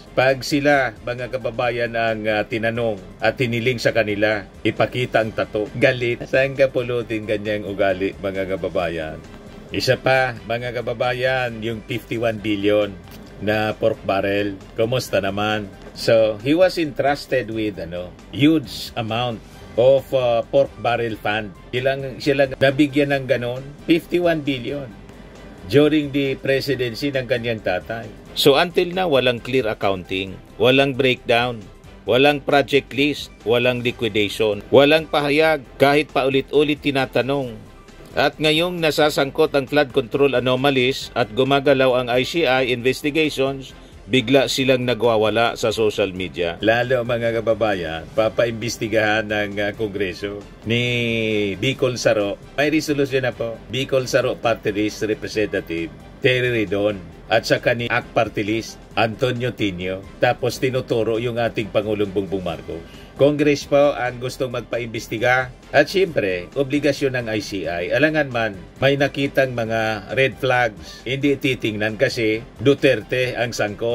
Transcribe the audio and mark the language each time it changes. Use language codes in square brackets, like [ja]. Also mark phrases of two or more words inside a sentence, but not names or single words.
[tl] Pag sila, mga kababayan, ang tinanong at tiniling sa kanila, ipakita ang tato. Galit. Saan ka pulutin ganyang ugali, mga kababayan? Isa pa, mga kababayan, yung 51 billion na [en] pork barrel. [tl] Kumusta naman? [en] So, he was entrusted with huge amount of pork barrel fund. [tl] Sila nabigyan ng ganon, 51 billion [en] during the presidency [tl] ng kanyang tatay. [en] So until now, [tl] walang [en] clear accounting, [tl] walang breakdown, walang [en] project list, [tl] walang liquidation, walang pahayag. Kahit paulit-ulit tinatanong, At ngayong nasasangkot ang [en] flood control anomalies [tl] at gumagalaw ang [en] ICI investigations, [tl] bigla silang nagwawala sa [en] social media. [tl] Lalo mga kababayan, papaimbestigahan ng Kongreso ni Bicol Saro. May resolusyon na po. Bicol Saro Party List Representative Terry Redon at saka ni ACT Party List Antonio Tinio. Tapos tinuturo yung ating Pangulong Bongbong Marcos. Congress po ang gustong magpaimbestiga at siyempre, obligasyon ng ICI. Alangan man, may nakitang mga [en] red flags. [tl] Hindi titingnan kasi Duterte ang sangkot.